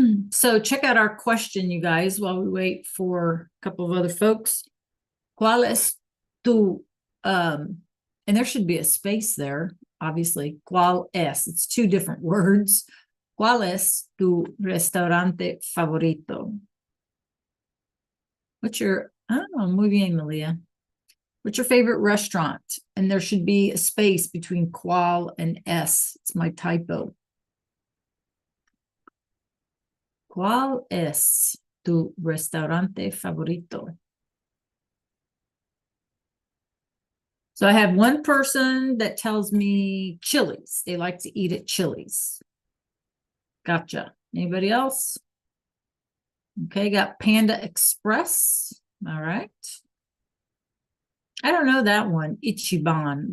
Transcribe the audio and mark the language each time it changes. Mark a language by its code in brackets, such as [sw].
[en] So check out our question, you guys, while we wait for a couple of other folks. [es] ¿Cuál es tu [en] and there should be a space there, obviously. [es] ¿Cuál es? [en] It's two different words. [es] ¿Cuál es tu restaurante favorito? [en] What's your oh, [es] muy bien, [en] Malia. What's your favorite restaurant? And there should be a space between qual and s. It's my typo. [es] ¿Cuál es tu restaurante favorito? [en] So I have one person that tells me Chili's. They like to eat at Chili's. Gotcha. Anybody else? Okay, got Panda Express. All right. I don't know that one. Ichiban.